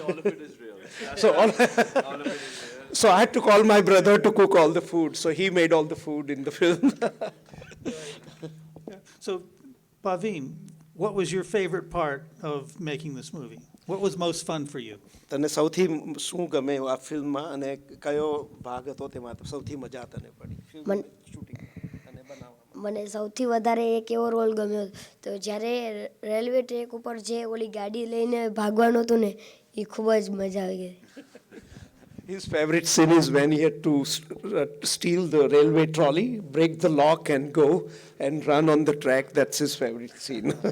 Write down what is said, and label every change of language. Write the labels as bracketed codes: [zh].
[en] All of it is real. So all of it is real. So I had to call my brother to cook all the food. So he made all the food in the film. So, Bhavin, what was your favorite part of making this movie? What was most fun for you? [gu] તને સૌથી શું ગમે આ ફિલ્મમાં અને કયો ભાગ હતો તેમાં સૌથી મજા તને પડી શૂટિંગ અને બનાવવામાં? મને સૌથી વધારે એક એવો રોલ ગમ્યો તો જ્યારે રેલવે ટ્રેક ઉપર જે ઓલી ગાડી લઈને ભાગવાનું હતું ને એ ખૂબ જ મજા આવી ગઈ. [en] His favorite scene is when he had to steal the railway trolley, break the lock and go and run on the track. That's his favorite scene.